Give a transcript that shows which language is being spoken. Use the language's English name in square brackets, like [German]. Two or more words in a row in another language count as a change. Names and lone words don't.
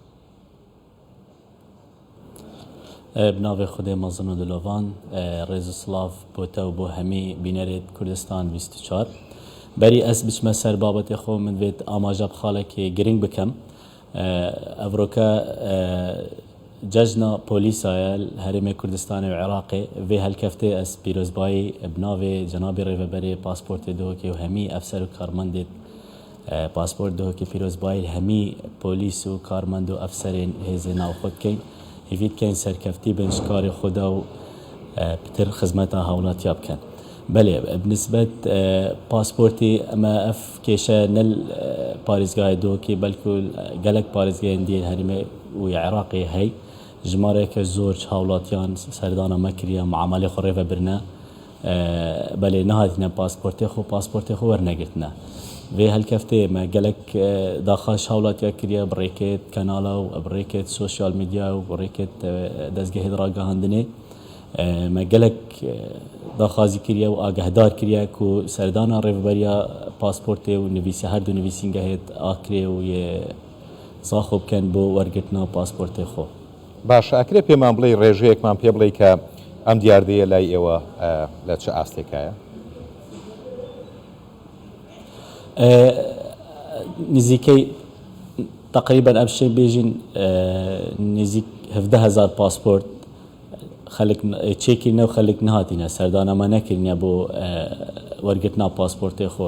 [Kurdish] بناوێ خودێ مەزن و دلۆڤان ڕێز و سڵاف بۆتە و بۆ هەمی بینەرێت کوردستان 24 بەری ئەس بچمە سەر بابەتی خۆ من بێت ئاماژە بخاڵێکی گرنگ بکەم. ئەڤرۆکە جەژنا پۆلیسایە هەرێمی کوردستانی و عێراقی vê helkeftê ez pîrozbayî bi navê cenabê rêveberê pasportê dihokê û hemî efser û karmendê pasport dihokê pîrozbayî hemî polîs û karmend û efserên hêzê navxwe dikein hêvî dikein serkeftî bin ji karê xwe de û pitir xizmeta hawlatiya bikin. Belê binisbet pasportê ema ev kêşe nel parêzgahê dihokê belkû gelek parêzgahên dî herêmê û Iraqê hey جمارێکە زۆر هاوڵاتیان سەردانە مەکریە معاملەی خۆ ڕێڤەبرنە بەلێ نهاتینە پاسپۆرتێ خۆ وەرنەگرتنە vê helkeftê me gelek daxwaş hawlatiya kiriye bi rêkêt kanala û bi rêkêt sosyal medya û bi rêkêt dezgehê ragihandinê me gelek daxwazî kiriye û agehdar kiriye ku serdana rêveberiya pasportê û nivîsî her du nivîsîngehê akirê û yê zaxwe bikin bo wergirtina pasportê xwe. [Central Kurdish] باشە، ئەکرێ پێمان بڵێ ڕێژەیەکمان پێ بڵێ کە ئەم دیاردەیە لای ئێوە لە چه ئاستێکایە؟ [Kurdish] نزیکەی تقریبا ئەم شەی بێژین نزیک 17,000 پاسپۆرت خەلک چێکردنە و خەلک نهاتینە سەردانەمە نەکردنیە بۆ وەرگرتنا پاسپۆرتێ خۆ.